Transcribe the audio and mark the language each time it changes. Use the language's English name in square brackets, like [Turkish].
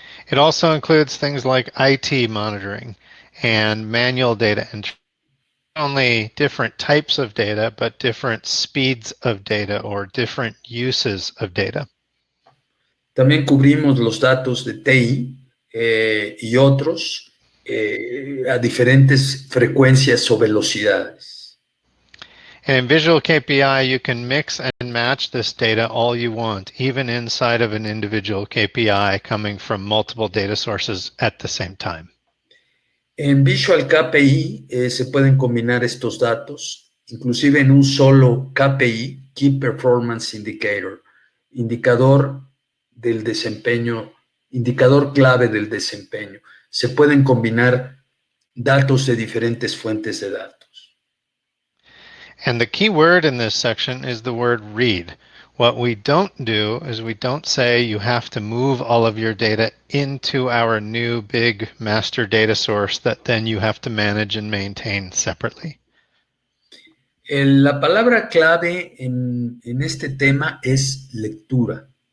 [English] It also includes things like IT monitoring and manual data entry only different types of data, but different speeds of data or different uses of data. [Spanish] También cubrimos los datos de TI y otros a diferentes frecuencias o velocidades. [English] And in Visual KPI, you can mix and match this data all you want, even inside of an individual KPI coming from multiple data sources at the same time. [Spanish] En Visual KPI se pueden combinar estos datos, inclusive en un solo KPI, Key Performance Indicator, indicador del desempeño, indicador clave del desempeño. Se pueden combinar datos de diferentes fuentes de datos. [English] And the key word in this section is the word read. What we don't do is we don't say you have to move all of your data into our new big master data source that then you have to manage and maintain separately. [Spanish] La palabra clave en este tema es lectura.